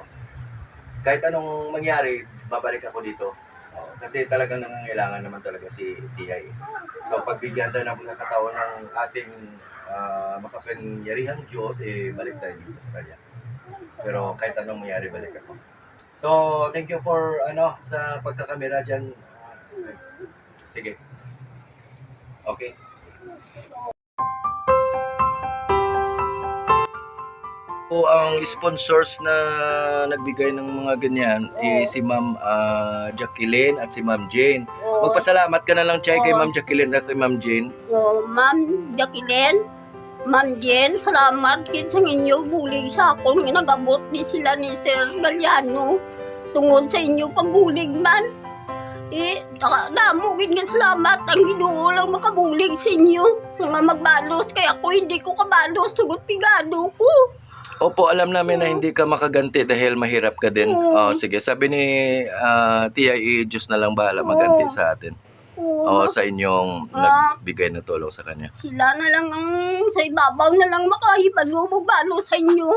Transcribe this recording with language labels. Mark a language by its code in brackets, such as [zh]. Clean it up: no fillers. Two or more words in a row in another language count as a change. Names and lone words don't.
[tl] Kahit anong mangyari, babalik ako dito. Kasi talagang nangangailangan naman talaga si Tiyay. So pagbigyan tayo ng pagkakataon ng ating makapangyarihang Diyos, balik tayo dito sa kanya. Pero kahit anong mangyari, balik ako. So, [en] thank you for [tl] sa pagkakamera dyan. Sige. Okay. Po ang sponsors na nagbigay ng mga ganyan si Ma'am Jacqueline at si Ma'am Jane. Magpasalamat ka na lang, Chay, kay Ma'am Jacqueline at kay Ma'am Jane. Ma'am Jacqueline, [hil] Ma'am Jen, salamat kit sa inyo bulig sa akong nagabot ni sila ni Sir Galliano tungod sa inyo pagbulig man. Damo gid nga salamat ang Ginoo lang makabulig sa inyo. Mga magbalos kaya ako hindi ko kabalos sugot pigado ko. [tl] Opo, alam namin na hindi ka makaganti dahil mahirap ka din. Sige, sabi ni Tiyay, Diyos na lang bahala maganti sa atin. Sa inyong nagbigay na tulong sa kanya. Sila na lang ang sa ibabaw na lang makahibalo magbalo sa inyo.